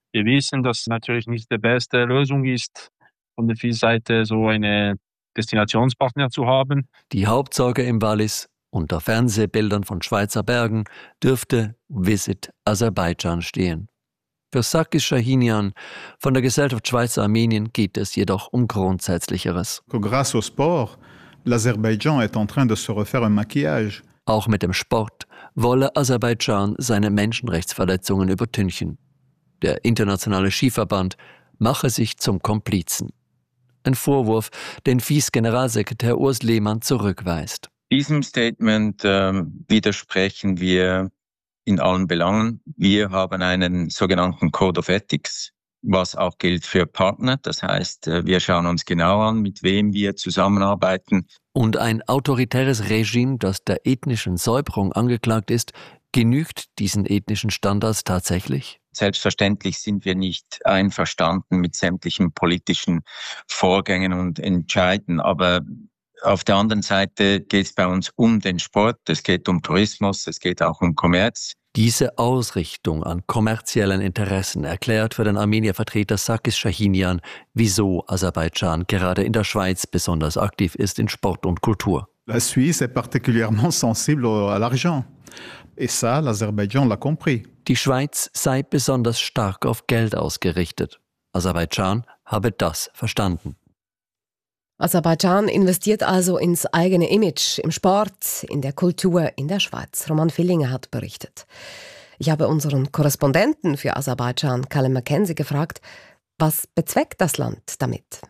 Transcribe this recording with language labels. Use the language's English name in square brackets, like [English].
[German] Wir wissen, dass es natürlich nicht die beste Lösung ist, von der FIS-Seite so eine Destinationspartner zu haben. Die Hauptsorge im Wallis, unter Fernsehbildern von Schweizer Bergen, dürfte Visit Aserbaidschan stehen. Für Sakis Shahinian von der Gesellschaft Schweizer Armenien geht es jedoch um Grundsätzlicheres. [French] Grâce au sport, l'Azerbaïdjan est en train de se refaire un maquillage. [German] Auch mit dem Sport wolle Aserbaidschan seine Menschenrechtsverletzungen übertünchen. Der internationale Skiverband mache sich zum Komplizen. Ein Vorwurf, den FIS-Generalsekretär Urs Lehmann zurückweist. Diesem Statement widersprechen wir in allen Belangen. Wir haben einen sogenannten Code of Ethics, was auch gilt für Partner. Das heißt, wir schauen uns genau an, mit wem wir zusammenarbeiten. Und ein autoritäres Regime, das der ethnischen Säuberung angeklagt ist, genügt diesen ethnischen Standards tatsächlich? Selbstverständlich sind wir nicht einverstanden mit sämtlichen politischen Vorgängen und Entscheiden. Aber auf der anderen Seite geht es bei uns um den Sport, es geht um Tourismus, es geht auch um Kommerz. Diese Ausrichtung an kommerziellen Interessen erklärt für den Armenier-Vertreter Sakis Shahinian, wieso Aserbaidschan gerade in der Schweiz besonders aktiv ist in Sport und Kultur. [French] La Suisse est particulièrement sensible à l'argent. Et ça, l'Azerbaïdjan l'a compris. [German] Die Schweiz sei besonders stark auf Geld ausgerichtet. Aserbaidschan habe das verstanden. Aserbaidschan investiert also ins eigene Image, im Sport, in der Kultur, in der Schweiz. Roman Villinger hat berichtet. Ich habe unseren Korrespondenten für Aserbaidschan, Kalle McKenzie, gefragt, was bezweckt das Land damit?